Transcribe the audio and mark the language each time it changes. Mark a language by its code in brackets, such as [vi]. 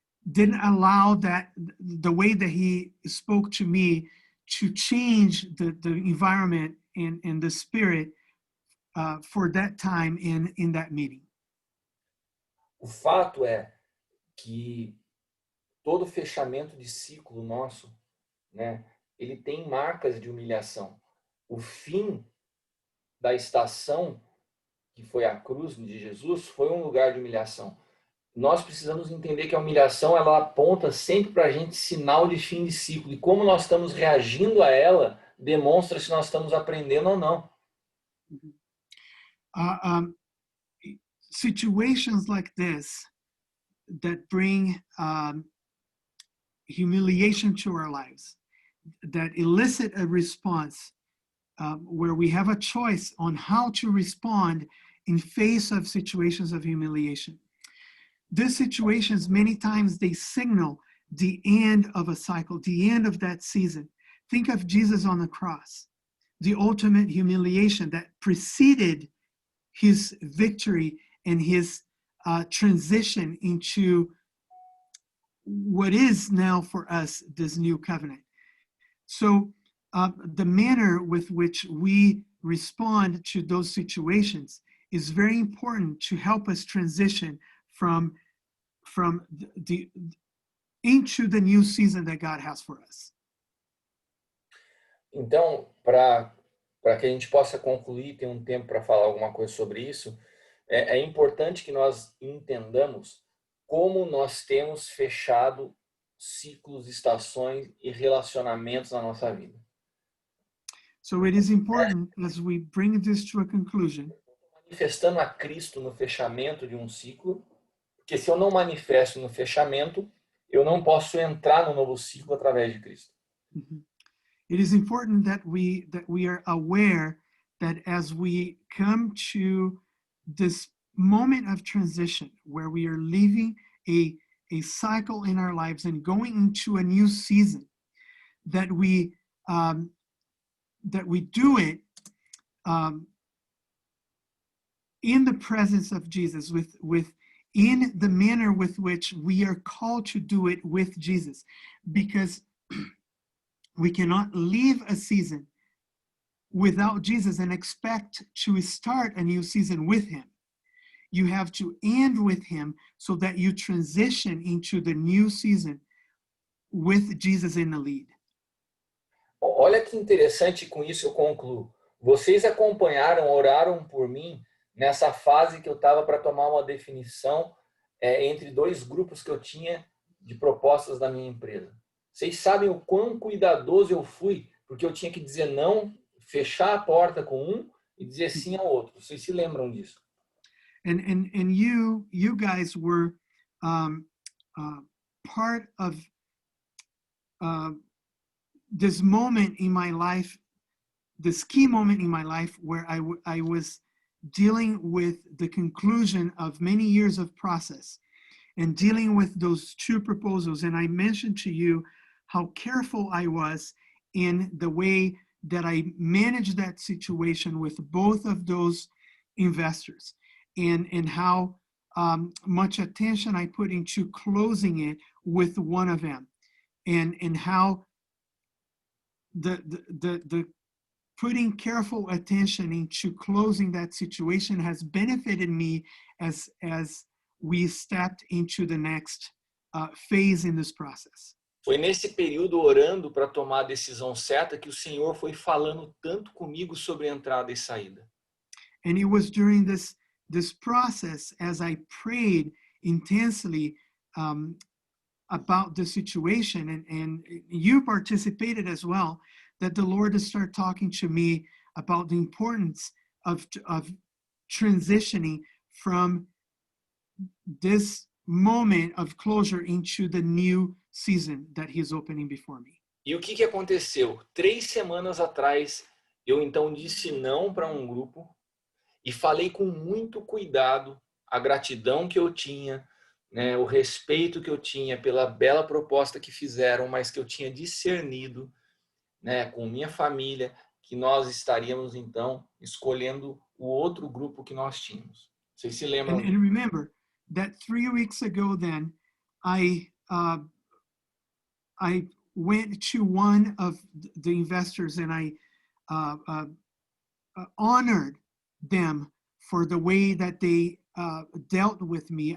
[en] didn't allow that the way that he spoke to me to change the environment and the spirit for that time in that meeting. [pt] O fato é que todo fechamento de ciclo nosso, né, ele tem marcas de humilhação. O fim da estação, que foi a cruz de Jesus, foi um lugar de humilhação. Nós precisamos entender que a humilhação, ela aponta sempre para a gente sinal de fim de ciclo. E como nós estamos reagindo a ela, demonstra se nós estamos aprendendo ou não. [en] Situations like this that bring humiliation to our lives, that elicit a response where we have a choice on how to respond in face of situations of humiliation. These situations, many times they signal the end of a cycle, the end of that season. Think of Jesus on the cross, the ultimate humiliation that preceded his victory and his transition into what is now for us this new covenant. So the manner with which we respond to those situations is very important to help us transition from the into the new season that God has for us. [pt] Então, para que a gente possa concluir, tem um tempo para falar alguma coisa sobre isso, é importante que nós entendamos como nós temos fechado ciclos, estações e relacionamentos na nossa vida. [en] So it is important as we bring this to a conclusion. [pt] Manifestando a Cristo no fechamento de um ciclo, porque se eu não manifesto no fechamento, eu não posso entrar no novo ciclo através de Cristo. [en] It is important that we are aware that as we come to this moment of transition where we are leaving a cycle in our lives and going into a new season, that we do it in the presence of Jesus, in the manner with which we are called to do it with Jesus, because we cannot leave a season without Jesus and expect to start a new season with him. You have to end with him so that you transition into the new season with Jesus in the lead. [pt] Olha que interessante, com isso eu concluo. Vocês acompanharam, oraram por mim nessa fase que eu estava para tomar uma definição entre dois grupos que eu tinha de propostas da minha empresa. Vocês sabem o quão cuidadoso eu fui, porque eu tinha que dizer não, fechar a porta com um e dizer sim ao outro. Vocês se lembram disso? [en] And you guys were part of this moment in my life, this key moment in my life where I was dealing with the conclusion of many years of process and dealing with those two proposals. And I mentioned to you how careful I was in the way that I managed that situation with both of those investors, and how much attention I put into closing it with one of them, and how the putting careful attention into closing that situation has benefited me as we stepped into the next phase in this process. [pt] Foi nesse período orando para tomar a decisão certa que o Senhor foi falando tanto comigo sobre entrada e saída. [en] And it was during this process, as I prayed intensely about the situation, and you participated as well, that the Lord started talking to me about the importance of transitioning from this moment of closure into the new season that He is opening before me. [pt] E o que aconteceu? 3 semanas atrás, eu então disse não para um grupo e falei com muito cuidado a gratidão que eu tinha, né, o respeito que eu tinha pela bela proposta que fizeram, mas que eu tinha discernido, né, com minha família, que nós estaríamos então escolhendo o outro grupo que nós tínhamos. Vocês se lembram? [en] And remember that 3 weeks ago, then I went to one of the investors and I honored them for the way that they dealt with me.